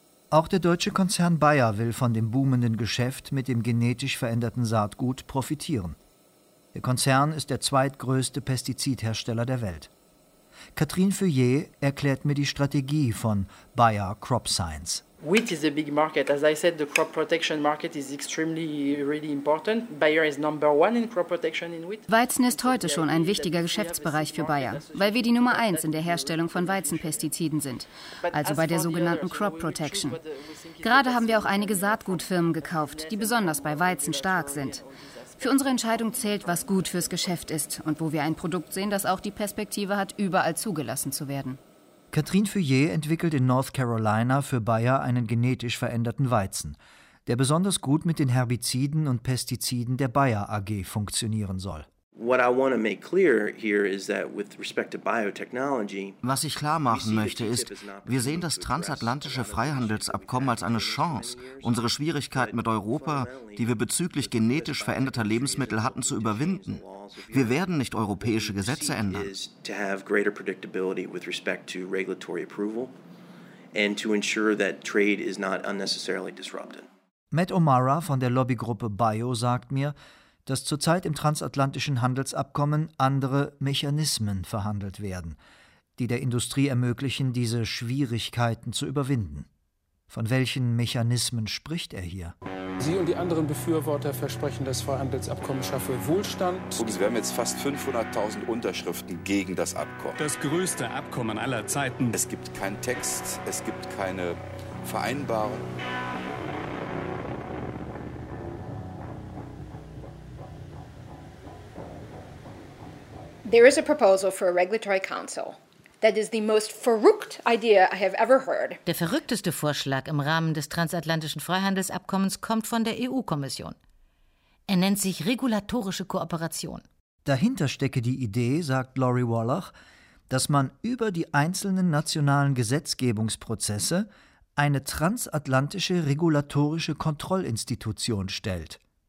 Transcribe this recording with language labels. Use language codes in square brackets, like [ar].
[de] Auch der deutsche Konzern Bayer will von dem boomenden Geschäft mit dem genetisch veränderten Saatgut profitieren. Der Konzern ist der zweitgrößte Pestizidhersteller der Welt. Katrin Feuillet erklärt mir die Strategie von Bayer Crop Science. [en] Wheat is a big market. As I said, the crop protection market is extremely, really important. Bayer is number one in crop protection in wheat. [de] Weizen ist heute schon ein wichtiger Geschäftsbereich für Bayer, weil wir die Nummer eins in der Herstellung von Weizenpestiziden sind, also bei der sogenannten Crop Protection. Gerade haben wir auch einige Saatgutfirmen gekauft, die besonders bei Weizen stark sind. Für unsere Entscheidung zählt, was gut fürs Geschäft ist und wo wir ein Produkt sehen, das auch die Perspektive hat, überall zugelassen zu werden. Katrin Feuillet entwickelt in North Carolina für Bayer einen genetisch veränderten Weizen, der besonders gut mit den Herbiziden und Pestiziden der Bayer AG funktionieren soll. [en] What I want to make clear here is that with respect to biotechnology. [de] Was ich klar machen möchte ist, wir sehen das transatlantische Freihandelsabkommen als eine Chance, unsere Schwierigkeiten mit Europa, die wir bezüglich genetisch veränderter Lebensmittel hatten, zu überwinden. Wir werden nicht europäische Gesetze ändern. [en] To have greater predictability with respect to regulatory approval and to ensure that trade is not unnecessarily disrupted. [de] Matt O'Mara von der Lobbygruppe Bio sagt mir, dass zurzeit im transatlantischen Handelsabkommen andere Mechanismen verhandelt werden, die der Industrie ermöglichen, diese Schwierigkeiten zu überwinden. Von welchen Mechanismen spricht er hier? Sie und die anderen Befürworter versprechen, das Freihandelsabkommen schaffe Wohlstand. Wir haben jetzt fast 500.000 Unterschriften gegen das Abkommen. Das größte Abkommen aller Zeiten. Es gibt keinen Text, es gibt keine Vereinbarung. [en] There is a proposal for a regulatory council. That is the most verrückt idea I have ever heard. [de] Der verrückteste Vorschlag im Rahmen des transatlantischen Freihandelsabkommens kommt von der EU-Kommission. Er nennt sich regulatorische Kooperation. Dahinter stecke die Idee, sagt Laurie Wallach, dass man über die einzelnen nationalen Gesetzgebungsprozesse eine transatlantische regulatorische Kontrollinstitution stellt.